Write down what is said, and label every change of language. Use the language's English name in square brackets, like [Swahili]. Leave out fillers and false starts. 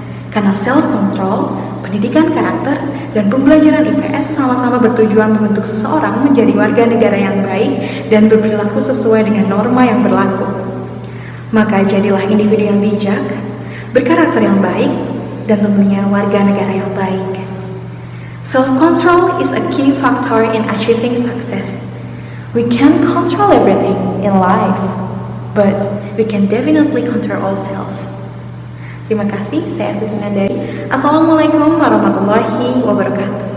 [Indonesian] Karena self-control, pendidikan karakter, dan pembelajaran IPS sama-sama bertujuan membentuk seseorang menjadi warga negara yang baik dan berperilaku sesuai dengan norma yang berlaku. Maka jadilah individu yang bijak, berkarakter yang baik, dan tentunya warga negara yang baik. [English] Self-control is a key factor in achieving success. We can't control everything in life, but we can definitely control ourselves. [Indonesian] Terima kasih, saya Fitina dari Assalamualaikum warahmatullahi wabarakatuh.